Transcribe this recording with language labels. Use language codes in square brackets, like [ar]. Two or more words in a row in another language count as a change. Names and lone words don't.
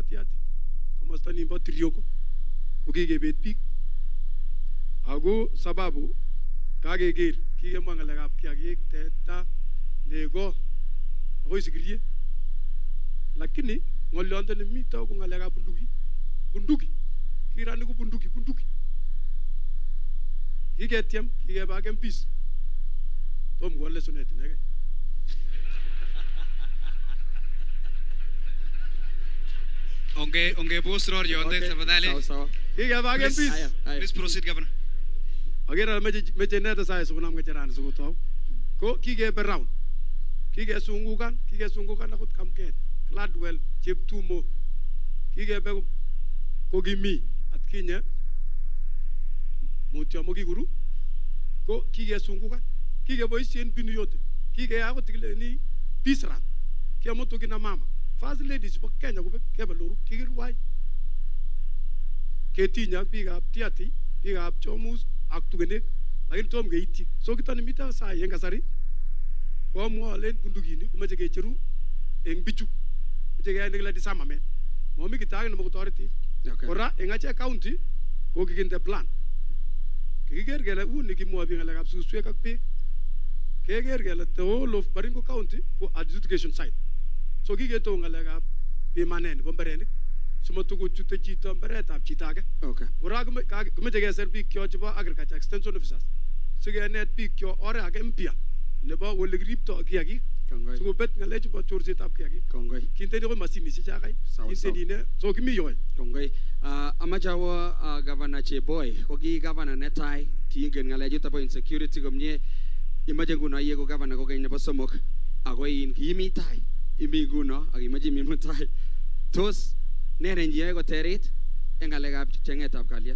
[kln] Tiati komosta nin bo Tirioko ko kikebet biik ako sababu kakeker kikemwa ngalekab kiagik teta nego akoi sikirie lakini ngolyondoni mito ko ngalekab bunduki kirani ko bunduki kiketiem kikeba MPs tom wale sonet nege onge boss ror yonde tafadhali kikeba MPs [en] please proceed governor [kln] agera meje neta sai sukunam ngecherani sukuto ko kikebe round kikesungukan akot kamket Gladwell Cheptumo kikebe kokimi atkinye mutyo mokikuru ko kikesungukan kikeboisien binu yote kikeyako tikileni [en] peace run [kln] kiamutu [sw] kina mama [en] first ladies [kln] bo Kenya ko kebe loru kikirwai ketinya biikab Tiati biikab Chomus ak tugenek lakini tom keityi so kitoni mita sai eng kasari komwa len bundukini kumeche kecheru eng bichu meche keyai nekile disarmament momi kitake nebo kotoreti kora eng achek county ko kikinde plan kikiker kele uni kimwa biik ngalekab suswek ak beek keker kele [en] the whole of Baringo County [kln] ko adjudication site so kiketou ngalekab pimanet nebo mbarenik simatukuchute chito mbaretab chito age kora kimeche keser biik kyok chebo [en] agriculture extension officers [kln] sikenet biik kyok oret age mpya nebo ole kiriptoi kiagik sikobet ngalek chebo chorsetab kiagik kinteni ko mashinishek chakai kinteni ne so kimi yoy kongoi amache awo Governor Cheboy ko ki governor netai kiingen ngalechuto bo insecurity komie imache nguno iegu governor kokeny nebo somok ako in kimi tai imi nguno ak imache imi mutai tos ne renjiyoe koterit eng ngalekab chengetab kalyet